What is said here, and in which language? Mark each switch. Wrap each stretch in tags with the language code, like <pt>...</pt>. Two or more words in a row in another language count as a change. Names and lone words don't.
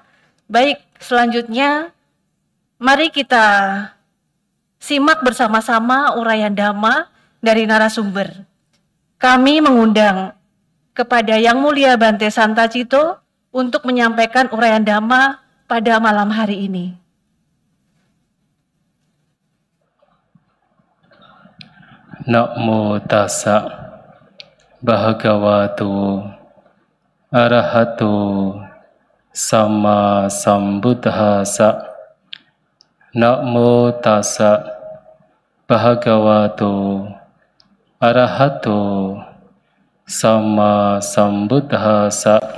<id>Baik, selanjutnya mari kita simak bersama-sama uraian Dhamma dari narasumber. Kami mengundang kepada Yang Mulia Bante Santacito untuk menyampaikan uraian Dhamma pada malam hari ini.</id> <pi>Namo tassa bhagavato arahato sama sambuddhassa. Namo tassa bhagavato arahato sama sambuddhassa.</pi>